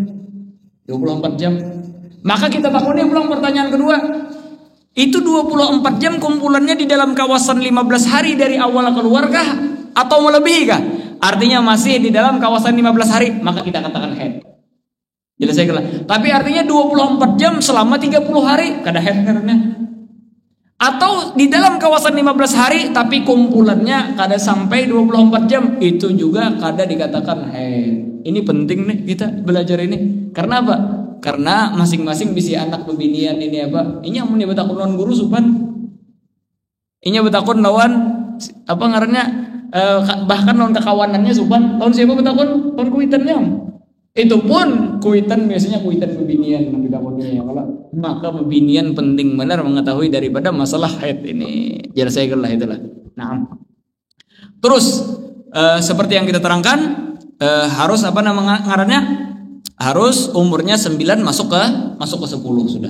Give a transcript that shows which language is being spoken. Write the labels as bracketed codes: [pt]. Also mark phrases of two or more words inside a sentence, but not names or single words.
[id] 24 jam. Maka kita takutnya pulang pertanyaan kedua. Itu 24 jam kumpulannya di dalam kawasan 15 hari dari awal keluarkah atau melebihi kah? Artinya masih di dalam kawasan 15 hari, maka kita katakan haid. Jelas saya kira. Tapi artinya 24 jam selama 30 hari kada haid karena. Atau di dalam kawasan 15 hari tapi kumpulannya kada sampai 24 jam, itu juga kada dikatakan haid. Ini penting nih kita belajar ini. Karena apa? [bjn] Karena masing-masing bisi anak pembinian ini apa? Ini amun betakun lawan guru supan. Ini betakun lawan apa ngarannya? Bahkan lawan kekawanannya supan. Lawan siapa betakun? Lawan kuitannya. Itu pun kuitan biasanya kuitan pembinian yang ditakunnya ya kalau. [id] Maka pembinian penting benar mengetahui daripada masalah haid ini. Jadi saya kira itulah. Nah. Terus seperti yang kita terangkan, harus apa nama ngarannya? Harus umurnya 9 masuk ke 10 sudah.